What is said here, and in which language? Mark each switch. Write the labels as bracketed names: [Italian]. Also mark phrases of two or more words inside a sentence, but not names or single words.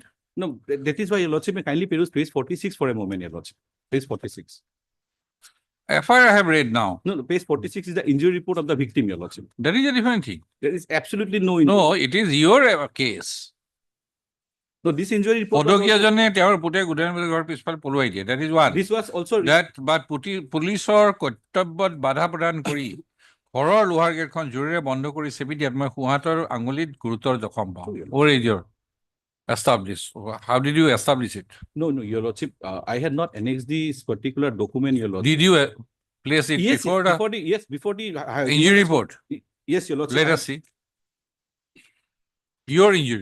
[English] No, that is why, Your Lordship, may kindly peruse page 46 for a moment, Your Lordship. Page 46. FIR I have read now. No, page 46 is the injury report of the victim, Your Lordship. That is a different thing. There is absolutely no No, it is your case. No, this injury report. was [Assamese] পদকীয়া [English] also- [Assamese] জনে তেওঁৰ পুতেক উদয়ন বুলি ঘৰ পিছফালে পলুৱাই দিয়ে। [English] That is one. This was also. That but [Assamese] পুলিচৰ কৰ্তব্যত বাধা প্ৰদান কৰি ঘৰৰ লোহাৰ গেটখন জোৰেৰে বন্ধ কৰি চেপি দিয়াত মই সোঁহাতৰ আঙুলিত গুৰুতৰ জখম পাওঁ। [English] What is your establish? How did you establish it? No, Your Lordship, I had not annexed this particular document, Your Lordship. Did you place it Yes, before before the injury report? Yes, Your Lordship. Let us see. Your injury.